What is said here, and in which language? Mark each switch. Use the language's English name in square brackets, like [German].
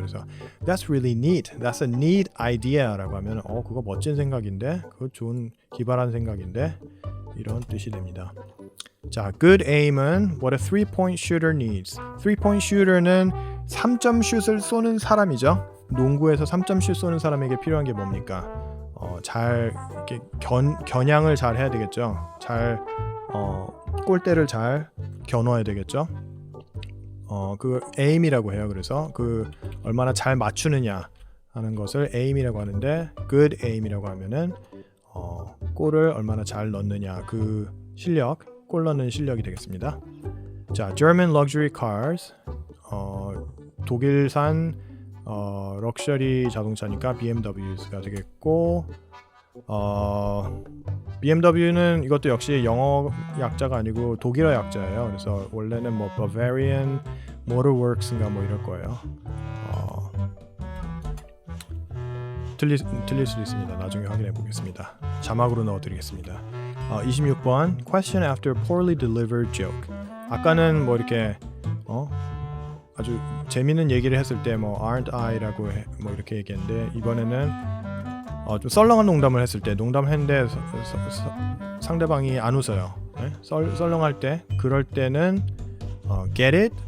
[Korean] 그래서 [English] that's really neat, that's a neat idea [Korean] 라고 하면 그거 멋진 생각인데, 그거 좋은 기발한 생각인데, 이런 뜻이 됩니다. 자, good aim은 [English] what a three-point shooter needs. [Korean] three-point shooter는 3점 슛을 쏘는 사람이죠. 농구에서 3점 슛 쏘는 사람에게 필요한 게 뭡니까? 잘 이렇게 겨냥을 잘 해야 되겠죠. 잘 골대를 잘 겨눠야 되겠죠. 그 aim이라고 해요. 그래서 그 얼마나 잘 맞추느냐 하는 것을 aim이라고 하는데, good aim이라고 하면은 골을 얼마나 잘 넣느냐, 그 실력, 골 넣는 실력이 되겠습니다. 자, [English] German luxury cars, [Korean] 독일산 럭셔리 자동차니까 BMW가 되겠고, BMW는 이것도 역시 영어 약자가 아니고 독일어 약자예요. 그래서 원래는 뭐 Bavarian Motorworks인가 뭐 이럴 거예요. 틀릴 수도 있습니다. 나중에 확인해 보겠습니다. 자막으로 넣어드리겠습니다. [English] 26번 Question after poorly delivered joke. [Korean] 아까는 뭐 이렇게 아주 재밌는 얘기를 했을 때 뭐 [English] aren't I [Korean] 라고 뭐 이렇게 얘기했는데, 이번에는 좀 썰렁한 농담을 했을 때, 농담을 했는데 상대방이 안 웃어요. 네? 썰렁할 때, 그럴 때는 [English] get it?